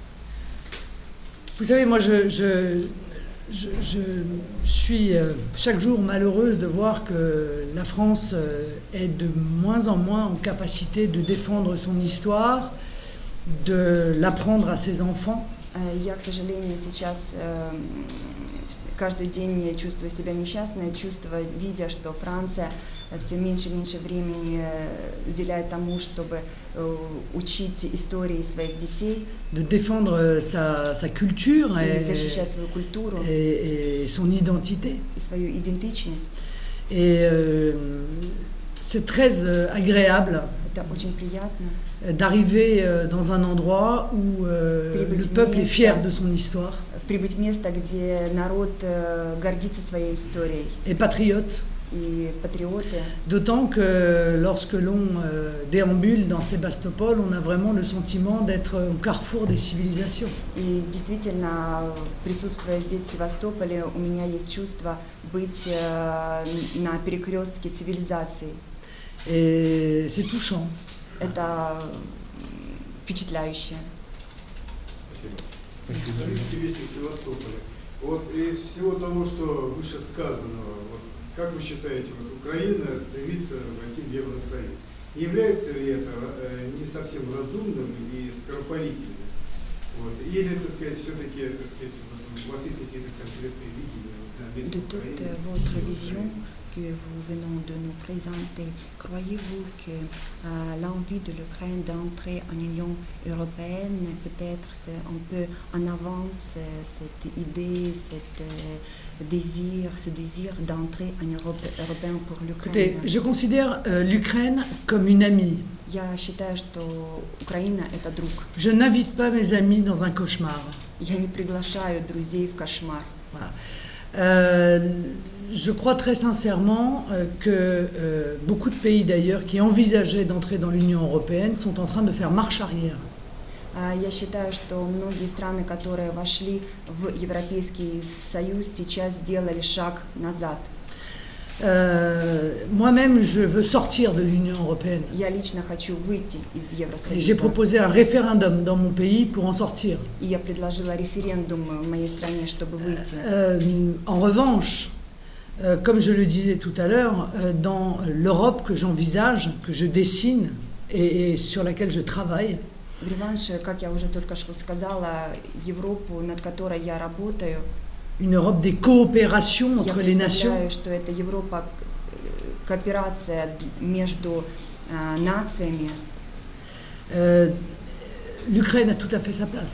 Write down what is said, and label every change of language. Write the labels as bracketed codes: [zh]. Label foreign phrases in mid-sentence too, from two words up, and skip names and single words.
[fr] Vous savez, moi je suis chaque jour malheureuse de voir que la France est de moins en moins en capacité de défendre son histoire, de l'apprendre à ses enfants. [ru] Я, к сожалению, сейчас каждый день чувствую себя несчастной, видя, что Франция все меньше и меньше времени уделяет тому, чтобы учить истории своих детей, [fr] de défendre sa culture [ru] защищать свою культуру [fr] et son identité. [ru] И свою идентичность. [fr] Et c'est très agréable d'arriver dans un endroit où le peuple est fier de son histoire [ru] прибыть в место, где народ гордится своей историей. [fr] Et patriote. D'autant que lorsque l'on déambule dans Sébastopol, on a vraiment le sentiment d'être au carrefour des civilisations. [ru] И действительно, присутствуя здесь, в Севастополе, у меня есть чувство быть на перекрестке цивилизаций. [fr] Et c'est touchant. [ru] Это впечатляюще. Исторический вестник Севастополя. Вот из всего того, что вышесказанного, как вы считаете, Украина стремится войти в Евросоюз? Является ли это не совсем разумным и скоропалительным? Или, так сказать, все-таки, у вас есть какие-то конкретные видения на месте Украины? [fr] Que vous venons de nous présenter, croyez-vous que l'envie de l'Ukraine d'entrer en Union européenne, peut-être c'est un peu en avance cette idée, ce désir d'entrer en Europe européenne pour l'Ukraine? Écoutez, je considère l'Ukraine comme une amie. [ru] Я считаю, что Украина это друг. [fr] Je n'invite pas mes amis dans un cauchemar. [ru] Я не приглашаю друзей в кошмар. [fr] Voilà. Je crois très sincèrement que beaucoup de pays d'ailleurs qui envisageaient d'entrer dans l'Union européenne sont en train de faire marche arrière. [ru] Я считаю, что многие страны, которые вошли в Европейский Союз, сейчас сделали шаг назад. [fr] Moi-même, je veux sortir de l'Union européenne. [ru] Я лично хочу выйти из Евросоюза. [fr] J'ai proposé un référendum dans mon pays pour en sortir. [ru] И я предложила референдум в моей стране, чтобы выйти. [fr] En revanche, comme je le disais tout à l'heure, dans l'Europe que j'envisage, que je dessine et sur laquelle je travaille, [ru] В реванше, как я уже только что сказала, Европу, над которой я работаю, [fr] une Europe des coopérations entre les nations. [ru] Я представляю, что это Европа, кооперация между нациями. [fr] L'Ukraine a tout à fait sa place.